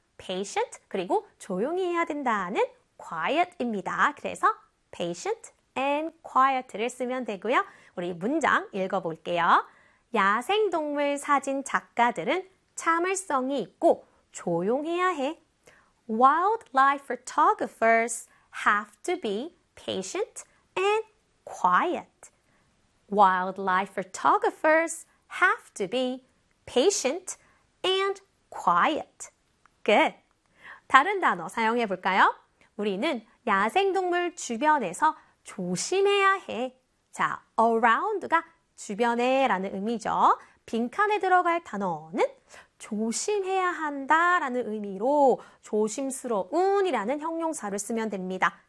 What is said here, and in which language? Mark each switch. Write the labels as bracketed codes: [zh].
[ko] Patient 그리고 조용히 해야 된다는 quiet입니다. 그래서 [en] patient and quiet. [ko] quiet를 쓰면 되고요. 우리 문장 읽어볼게요. 야생동물 사진 작가들은 참을성이 있고 조용해야 해. [en] Wildlife photographers have to be patient and quiet. Wildlife photographers have to be patient and quiet. Good. [ko] 다른 단어 사용해 볼까요? 우리는 야생동물 주변에서 조심해야 해. 자, around가 주변에 라는 의미죠. 빈칸에 들어갈 단어는 조심해야 한다 라는 의미로 조심스러운 이라는 형용사를 쓰면 됩니다.